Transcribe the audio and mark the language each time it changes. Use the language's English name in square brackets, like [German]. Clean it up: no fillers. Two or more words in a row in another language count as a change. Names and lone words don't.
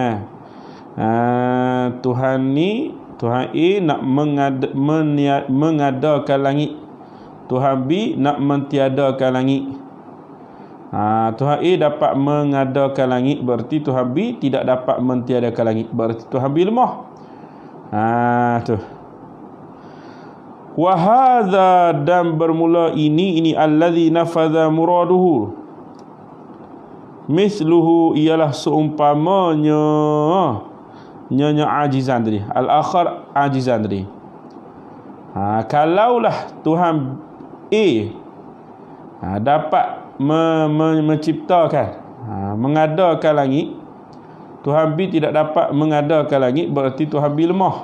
[Malay] Tuhan A nak mengadakan langit, Tuhan B nak mentiadakan langit. Tuhan A dapat mengadakan langit, berarti Tuhan B tidak dapat mentiadakan langit, berarti Tuhan B lemah. [Arabic] Tu. وهذا, [Malay] dan bermula ini [Arabic] الذي نفذ مراده مثله, [Malay] ialah seumpamanya nya ajizan tadi, [Arabic] الآخر عاجزا [Malay] tadi. Kalaulah Tuhan A dapat menciptakan, mengadakan langit, Tuhan B tidak dapat mengadakan langit, berarti Tuhan B lemah.